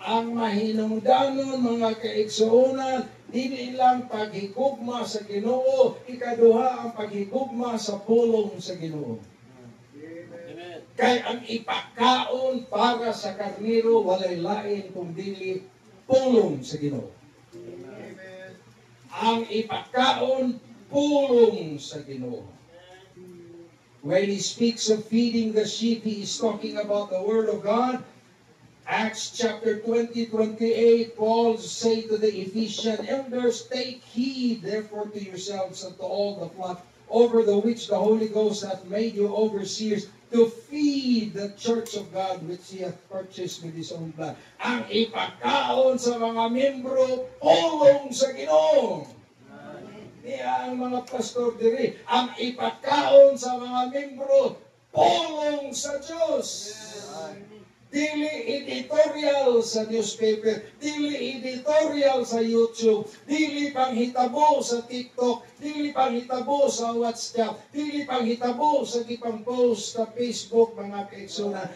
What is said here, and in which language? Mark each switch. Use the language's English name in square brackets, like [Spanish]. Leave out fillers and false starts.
[Cebuano] Ang mahinungdanon mga kaigsuonan, dili lang paghigugma sa Ginoo, ikaduha ang paghigugma sa pulong sa Ginoo. Kay ang ipakaon para sa karniro walay lain kung dili pulong sa Ginoo. Ang ipakaon pulong sa Ginoo. [English] When he speaks of feeding the sheep, he is talking about the Word of God. Acts chapter 20:28, Paul say to the Ephesian elders, take heed therefore to yourselves and to all the flock over the which the Holy Ghost hath made you overseers, to feed the church of God which he hath purchased with his own blood. [Cebuano] Ang ipakaon sa mga membro, pulong sa Ginoo. Niya ang mga pastor diri, ang ipakaon sa mga membro, pulong sa Diyos. Dili editorial sa newspaper, dili editorial sa YouTube, dili panghitabo sa TikTok, dili panghitabo sa WhatsApp, dili panghitabo sa gipang post sa Facebook mga kaigsuonan.